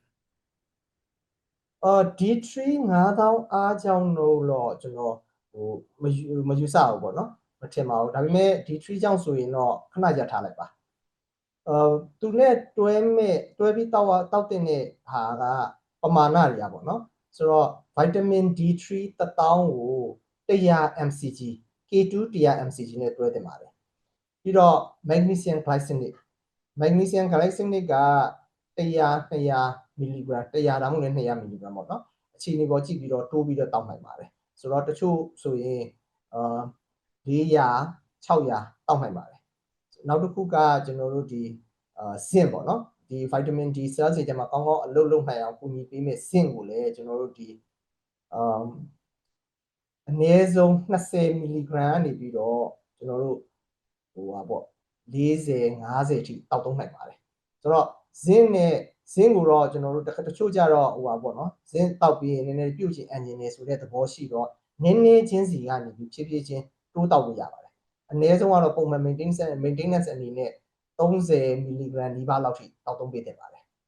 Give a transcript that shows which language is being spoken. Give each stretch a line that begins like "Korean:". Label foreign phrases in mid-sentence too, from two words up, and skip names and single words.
Burmese: D3 9000အားကြောင့်တော့ကျွန်တော်ဟိုမယူဆဘူးပေါ့နော်မထင်ပါဘူးဒါပေမဲ့ D3 ကြောင့်ဆိုရင်တော့ခဏရထားလိုက်ပါသူနဲ့ တွဲပြီးတောက်တဲ့ဟာကပမာဏတွေကပေါ့နော်ဆိုတော့
English: vitamin D3
Burmese: 1000ကို100
English: mcg K2
Burmese: 100 mcg နဲ့တွဲတင်ပါတယ်ပြီးတော့
English: magnesium glycinate
Burmese: က100 200 mg 100ဒါမှမဟုတ်200 mg ပေါ့နော်အခြေအနေပေါ်ကြည့်ပြီးတော့တိုးပြီးတော့တောက်နိုင်ပါတယ်ဆိုတော့တချို့ဆိုရင်400 600တောက်နိုင်ပါတယ်နောက်တစ်ခုကကျွန်တော်တို့ဒီzink ပေါ့နော်ဒီ
English: vitamin D cells
Burmese: တွေထဲမှာကောင်းကောင်းအလုပ်လုပ်နိုင်အောင်ကူညီပေးမယ့် zink ကိုလည်းကျွန်တော်တို့ဒီ အနည်းဆုံး20 mg ကနေပြီးတော့ကျွန်တော်တို့ဟိုပါပေါ့40 50အထိတောက်သုံးနိုင်ပါတယ်ဆိုတော့ zink ကိုတော့ကျွန်တော်တို့တချို့ကြတော့ဟိုပါပေါ့နော် zink တောက်ပြီးရင်နည်းနည်းပြုတ်ချင်အန်ဂျင်နေဆိုတဲ့သဘောရှိတော့နည်းနည်းချင်းစီကနေပြီးဖြည်းဖြည်းချင်းတိုးတောက်လို့ရပါတယ်အနည်းဆုံးကတော့ပုံမှန် maintenance အနေနဲ့30 mg နီးပါးလောက်ထိတောက်သုံးပေးတင်ပါတယ်